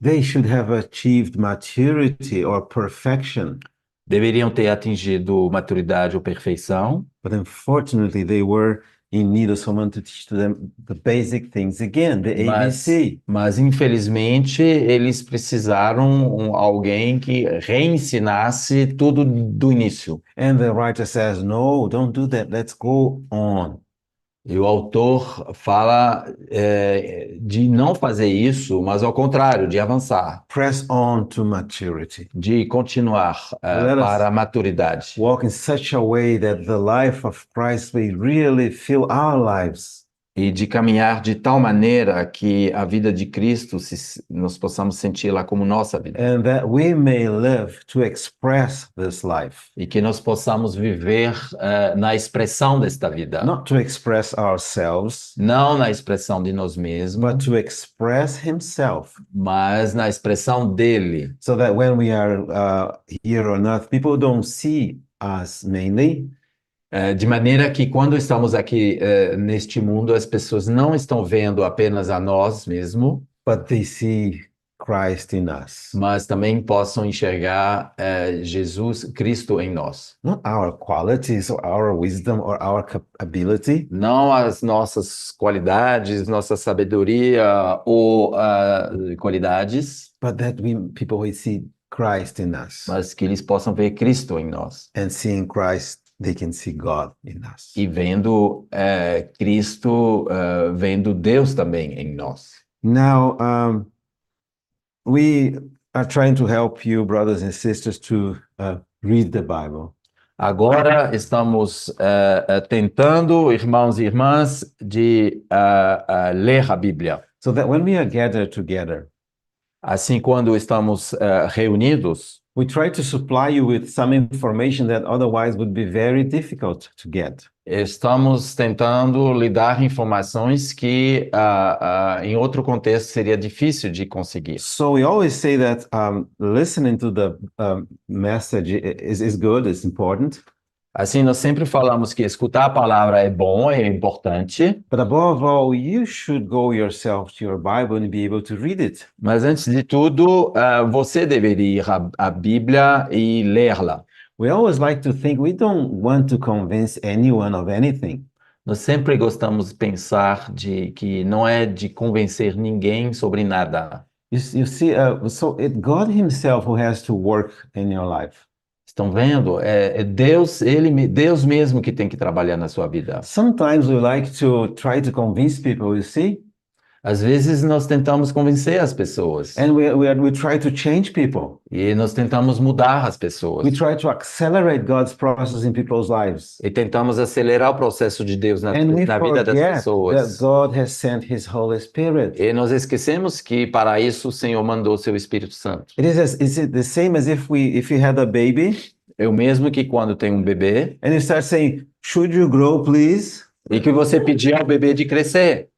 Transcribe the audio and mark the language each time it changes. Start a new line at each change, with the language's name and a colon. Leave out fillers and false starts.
English: They should have achieved maturity or perfection.
Portuguese: deveriam ter atingido maturidade ou perfeição,
English: But unfortunately, they were in need of someone to teach to them the basic things again, the ABC.
Portuguese: mas infelizmente eles precisaram alguém que reensinasse tudo do início.
English: And the writer says, no, don't do that. Let's go on.
Portuguese: E o autor fala de não fazer isso, mas ao contrário, de avançar,
English: Press on to maturity.
Portuguese: de continuar
English: Let us
Portuguese: para a maturidade.
English: Walk in such a way that the life of Christ may really fill our lives.
Portuguese: E de caminhar de tal maneira que a vida de Cristo nós possamos senti-la como nossa vida.
English: And that we may live to express this life.
Portuguese: E que nós possamos viver na expressão desta vida.
English: Not to express ourselves,
Portuguese: Não na expressão de nós mesmos,
English: but to express Himself.
Portuguese: mas na expressão dele.
English: So that when we are here on earth, people don't see us mainly,
Portuguese: De maneira que quando estamos aqui neste mundo, as pessoas não estão vendo apenas a nós mesmos,
English: but they see Christ in us.
Portuguese: mas também possam enxergar Jesus, Cristo em nós.
English: Not our qualities or our wisdom or our ability,
Portuguese: Não as nossas qualidades, nossa sabedoria ou qualidades,
English: but that people will see Christ in us.
Portuguese: mas que eles possam ver Cristo em nós.
English: And seeing Christ, they can see God in us.
Portuguese: E vendo Cristo, vendo Deus também em nós.
English: Now, we are trying to help you, brothers and sisters, to read the Bible.
Portuguese: Agora estamos tentando, irmãos e irmãs, de ler a Bíblia.
English: So that when we are gathered together,
Portuguese: Assim, quando estamos reunidos,
English: we try to supply you with some information that otherwise would be very difficult to get.
Portuguese: estamos tentando lhe dar informações que, em outro contexto, seria difícil de conseguir.
English: So we always say that listening to the message is good, it's important.
Portuguese: Assim, nós sempre falamos que escutar a palavra é bom, é importante,
English: But above all, you should go yourself to your Bible and be able to read it.
Portuguese: mas antes de tudo, você deveria ir à Bíblia e lê-la.
English: We always like to think we don't want to convince anyone of anything.
Portuguese: Nós sempre gostamos de pensar que não é de convencer ninguém sobre nada.
English: You see, so it's God Himself who has to work in your life.
Portuguese: Estão vendo? É Deus, Deus mesmo que tem que trabalhar na sua vida.
English: Sometimes we like to try to convince people, you see,
Portuguese: Às vezes nós tentamos convencer as pessoas
English: and we try to change people.
Portuguese: e nós tentamos mudar as pessoas
English: We try to accelerate God's process in people's lives.
Portuguese: e tentamos acelerar o processo de Deus na
English: And we
Portuguese: vida das
English: forget that
Portuguese: pessoas.
English: God has sent His Holy Spirit.
Portuguese: E nós esquecemos que para isso o Senhor mandou seu Espírito Santo.
English: Is it the same as if you had a baby
Portuguese: É o mesmo que quando tem um bebê
English: and you start saying, should you grow, please?
Portuguese: E que você pedir ao bebê de crescer.